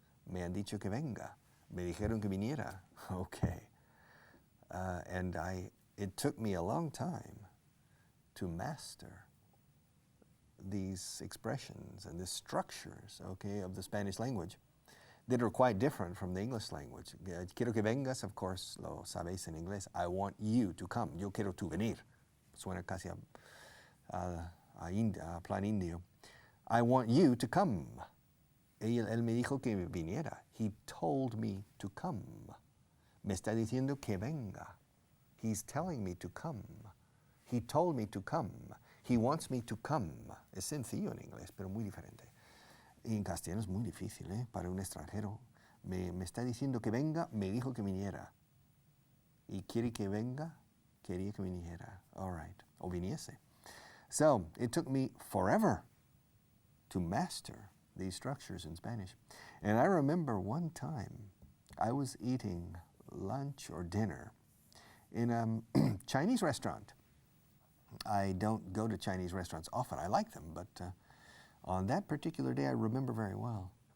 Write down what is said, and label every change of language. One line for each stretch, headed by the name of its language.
Spanish: Me han dicho que venga. Me dijeron que viniera. Okay.
English: And it took me a long time to master these expressions and the structures, okay, of the Spanish language that are quite different from the English language.
Spanish: Quiero que vengas,
English: of course,
Spanish: lo sabéis en inglés.
English: I want you to come.
Spanish: Yo quiero tu venir. Suena casi a plan indio.
English: I want you to come.
Spanish: Él me dijo que viniera.
English: He told me to come.
Spanish: Me está diciendo que venga.
English: He's telling me to come. He told me to come. He wants me to come.
Spanish: Es sencillo en inglés, pero muy diferente. Y en castellano es muy difícil, para un extranjero. Me está diciendo que venga, me dijo que viniera. Y quiere que venga, quería que viniera.
English: All right,
Spanish: o viniese.
English: So, it took me forever to master these structures in Spanish. And I remember one time I was eating lunch or dinner in a Chinese restaurant. I don't go to Chinese restaurants often. I like them, but on that particular day I remember very well.